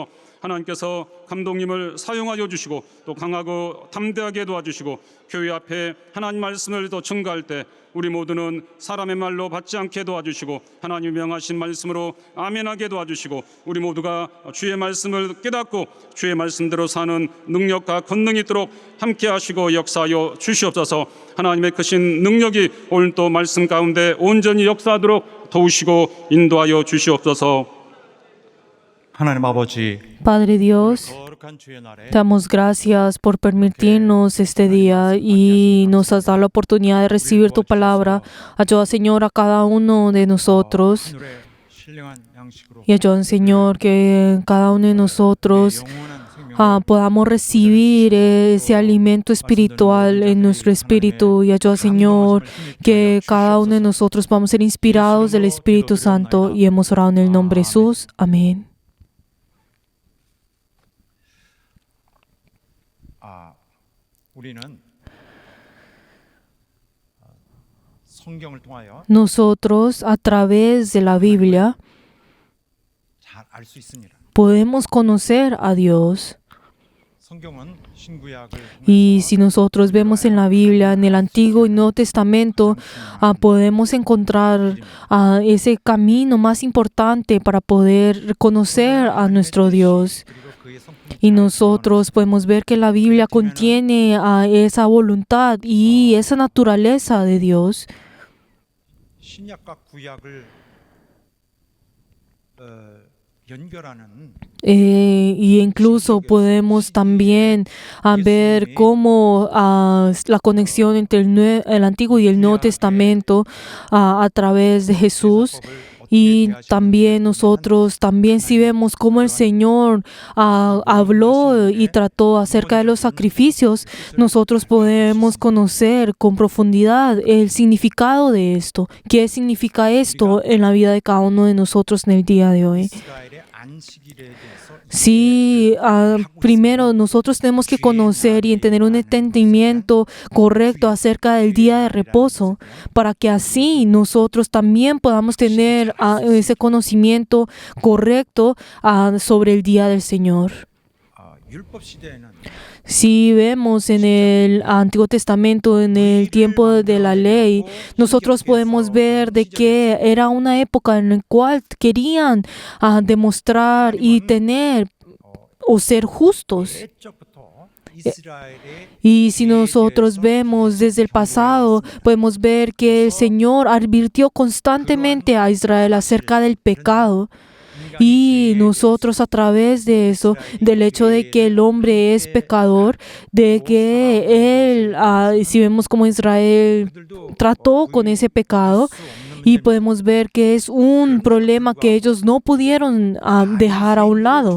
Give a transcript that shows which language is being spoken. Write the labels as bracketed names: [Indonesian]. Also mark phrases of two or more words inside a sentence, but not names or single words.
[Korean] 하나님께서 감독님을 사용하여 주시고 또 강하고 담대하게 도와주시고 교회 앞에 하나님 말씀을 더 증가할 때 우리 모두는 사람의 말로 받지 않게 도와주시고 하나님 명하신 말씀으로 아멘하게 도와주시고 우리 모두가 주의 말씀을 깨닫고 주의 말씀대로 사는 능력과 권능이 있도록 함께하시고 역사하여 주시옵소서. 하나님의 크신 능력이 오늘 또 말씀 가운데 온전히 역사하도록 도우시고 인도하여 주시옵소서. 하나님 아버지, [Spanish] Padre Dios, [Korean] 거룩한 주의 날에 [Spanish] damos gracias por permitirnos este día y nos has dado la oportunidad de recibir tu palabra. Ayuda, Señor, a cada uno de nosotros [Korean] 하늘의 신령한 양식으로 [Spanish] y ayuda, Señor, que cada uno de nosotros [Korean] 영원한 생명을 [Spanish] podamos recibir ese alimento espiritual en nuestro espíritu. Y ayuda, Señor, que cada uno de nosotros vamos a ser inspirados del Espíritu Santo. Y hemos orado en el nombre de Jesús. Amén. [Korean] 우리는 성경을 통하여 [Spanish] Nosotros, a través de la Biblia, [Korean] 잘 알 수 있습니다. [Spanish] podemos conocer a Dios. [Korean] 성경은 신구약을 [Spanish] Y si nosotros vemos en la Biblia, en el Antiguo y Nuevo Testamento, podemos encontrar ese camino más importante para poder conocer a nuestro Dios. Y nosotros podemos ver que la Biblia contiene esa voluntad y esa naturaleza de Dios. [Korean] 신약과 구약을 연결하는 [Spanish] Y incluso podemos también ver cómo la conexión entre el Antiguo y el Nuevo Testamento a través de Jesús. Y también nosotros, si vemos cómo el Señor habló y trató acerca de los sacrificios, nosotros podemos conocer con profundidad el significado de esto. ¿Qué significa esto en la vida de cada uno de nosotros en el día de hoy? [Korean] 이스라엘의 안식일에 대해서 [Spanish] Sí, primero nosotros tenemos que conocer y tener un entendimiento correcto acerca del día de reposo, para que así nosotros también podamos tener ese conocimiento correcto sobre el día del Señor. [Korean] 율법 시대에는 [Spanish] Si vemos en el Antiguo Testamento, en el tiempo de la ley, nosotros podemos ver de que era una época en la cual querían demostrar y tener o ser justos. [Korean] 옛적부터 이스라엘의 [Spanish] Y si nosotros vemos desde el pasado, podemos ver que el Señor advirtió constantemente a Israel acerca del pecado. Y nosotros a través de eso, del hecho de que el hombre es pecador, de que él, si vemos como Israel trató con ese pecado, Y podemos ver que es un problema que ellos no pudieron dejar a un lado.